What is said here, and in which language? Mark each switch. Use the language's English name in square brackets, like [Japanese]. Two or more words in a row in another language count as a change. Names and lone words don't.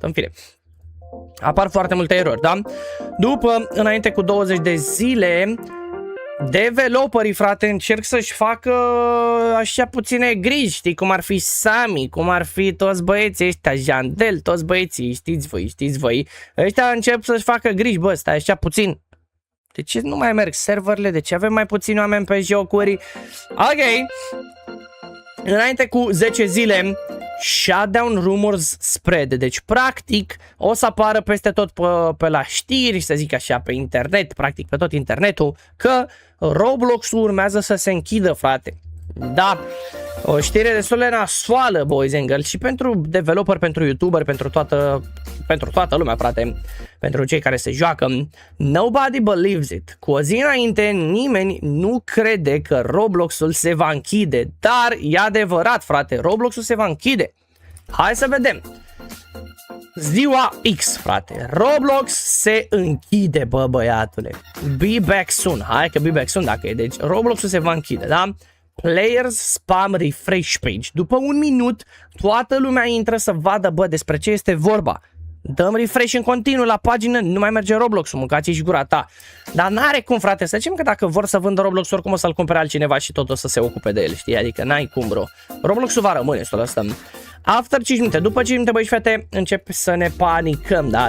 [Romanian] În fine, apar foarte multe erori, da? După, înainte cu 20 de zile, developerii, frate, încerc să-și facă așa puține griji, știi, cum ar fi Sami, cum ar fi toți băieții ăștia, Jandel, toți băieții, știți voi, ăștia încep să-și facă griji, bă, stai așa puțin. De ce nu mai merg serverele? De ce avem mai puțini oameni pe jocuri? Ok. Înainte cu 10 zile, [English] shutdown rumors spread. [Romanian] Deci, practic, o să apară peste tot pe la știri, să zic așa, pe internet, practic pe tot internetul, că Roblox-ul urmează să se închidă, frate. Da, o știre destul de nasoală, [English] boys and girls, [Romanian] și pentru developer, pentru youtuber, pentru toată lumea, frate, pentru cei care se joacă. [English] Nobody believes it. [Romanian] Cu o zi înainte, nimeni nu crede că Roblox-ul se va închide, dar e adevărat, frate, Roblox-ul se va închide. Hai să vedem. Ziua X, frate, Roblox se închide, bă, băiatule. [English] Be back soon. [Romanian] Hai că [English] be back soon [Romanian] dacă e. Deci Roblox-ul se va închide, da? [English] Players spam refresh page. [Romanian] După un minut, toată lumea intră să vadă, bă, despre ce este vorba. Dăm refresh în continuu la pagină, nu mai merge Roblox-ul, mâncați-și gura ta. Dar n-are cum, frate, să zicem că dacă vor să vândă Roblox, oricum o să-l cumpere altcineva și tot o să se ocupe de el, știi? Adică n-ai cum, bro. Roblox-ul va rămâne, să lăsăm. [English] After 5 minute, [Romanian] după 5 minute, băi și fete, încep să ne panicăm, da?